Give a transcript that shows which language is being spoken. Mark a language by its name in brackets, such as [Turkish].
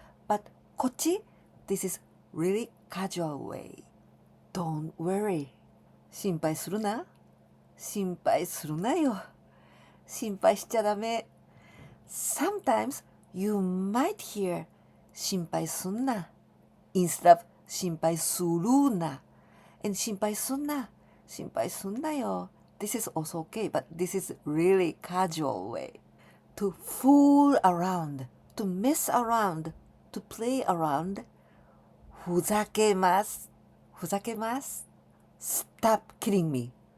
[English] But こっち This is really casual way. Don't worry. [Japanese] 心配するな。心配するなよ。心配しちゃダメ。 [English] Sometimes you might hear [Japanese] 心配すんな。 [English] Instead of [Japanese] 心配するな。 And 心配すんな。心配すんなよ。 [English] This is also okay, but this is really casual way. To fool around, to mess around, to play around. [Japanese] ふざけます。ふざけます。 [English] Stop kidding me.